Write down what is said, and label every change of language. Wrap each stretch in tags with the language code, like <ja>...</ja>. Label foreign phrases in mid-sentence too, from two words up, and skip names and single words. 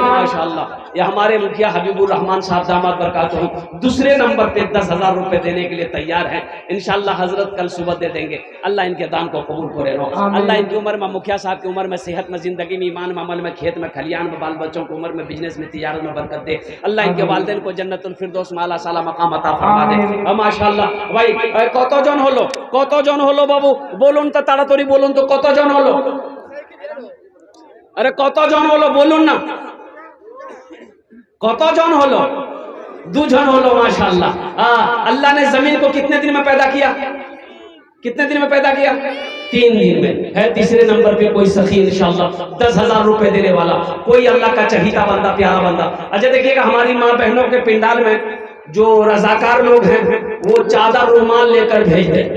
<hi>माशाअल्लाह, ये हमारे मुखिया हबीबुर रहमान साहब</hi> <ar>دامت برکاته</ar> <hi>दूसरे नंबर पे 10,000 रुपए देने के लिए तैयार हैं। इंशाअल्लाह हजरत कल सुबह दे देंगे। अल्लाह इनके दान को कबूल करे, अल्लाह इनकी उम्र में, मुखिया साहब की उम्र में, सेहत में, जिंदगी में, ईमान में, अमल में, खेत में, खलियान में, बाल बच्चों की उम्र में, बिजनेस में, तिजारत में बरकत दे। अल्लाह इनके वालिदैन को जन्नतुल फिरदौस में आला साला मकाम अता फरमा दे।</hi> <bn>মাশাআল্লাহ ভাই কতজন হলো, কতজন হলো বাবু বলুন তো তাড়াতাড়ি বলুন তো কতজন হলো? আরে কতজন হলো বলুন না, কতজন হলো? 2 জন হলো। মাশাআল্লাহ।</bn> <hi>अल्लाह ने जमीन को कितने दिन में पैदा किया? कितने दिन में पैदा किया? 3 दिन में। है तीसरे नंबर पे कोई सखी इंशाअल्लाह 10,000 रुपए देने वाला, कोई अल्लाह का चहीता बंदा, प्यारा बंदा। अच्छा देखिएगा, हमारी माँ बहनों के पिंडाल में जो रजाकार लोग हैं वो चादर रुमाल लेकर भेज दे।</hi>